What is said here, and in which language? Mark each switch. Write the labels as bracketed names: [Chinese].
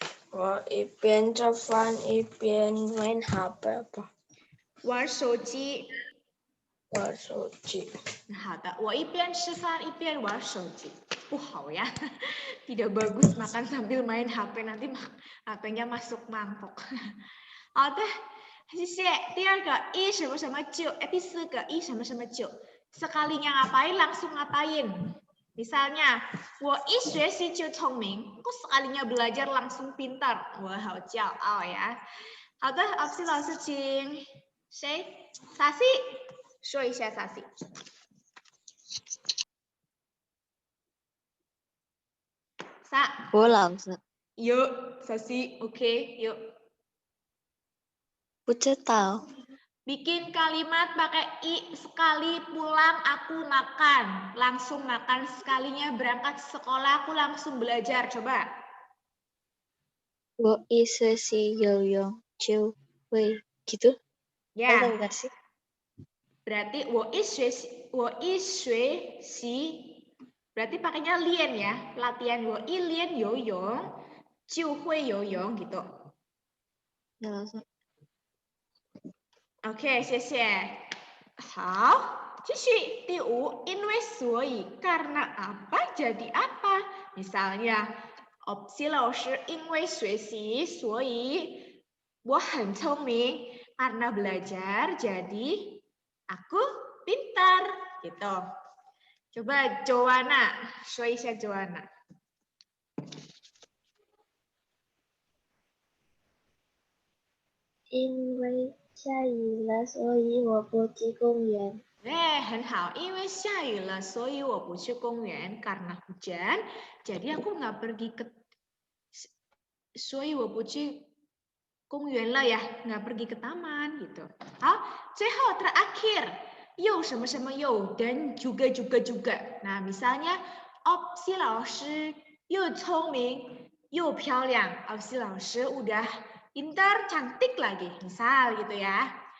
[Chinese] 我一边做饭一边玩HP吧，玩手机。玩手机。 [Indonesian] 好的，我一边吃饭一边玩手机，不好 ya, tidak bagus makan sambil main HP nanti HP-nya masuk mangkok. [Chinese] 好的，谢谢。第二个一什么什么就，第四个一什么什么就， sekalinya ngapain langsung ngapain. [Indonesian] Misalnya, 我一学习就聪明, aku sekalinya belajar langsung pintar. [Chinese] Wah, 好骄傲呀。好的，opsi 老师请谁？Sasi。说一下 Sasi。我老师 [Indonesian] Yuk, Sasi, oke, yuk. [Chinese] 不知道。 [Indonesian] Bikin kalimat pakai i, sekali pulang aku makan, langsung makan, sekalinya berangkat sekolah aku langsung belajar, coba. [Chinese] 我一学习游泳就会 gitu. [Indonesian] Ya. Tahu nggak sih? [Chinese] Berarti 我一学习 berarti pakainya lian ya, latihan 我一练游泳就会游泳 gitu. [Indonesian] Ya, langsung. [Chinese] OK， 谢谢。好，继续第五，因为所以 karena apa jadi apa. Misalnya opsi 老师因为学习所以我很聪明 karena belajar jadi aku pintar gitu. Coba Joanna, 说一下 Joanna. 因为下雨了，所以我不去公园。很好，因为下雨了，所以我不去公园 karena hujan, jadi aku nggak pergi ke, 所以我不去公园了 ya, nggak pergi ke taman gitu. 好，最后 terakhir, 又什么什么又 dan juga. [Indonesian] Nah, misalnya opsi 老师又聪明又漂亮, opsi 老师 udah pintar, cantik lagi, misal gitu ya.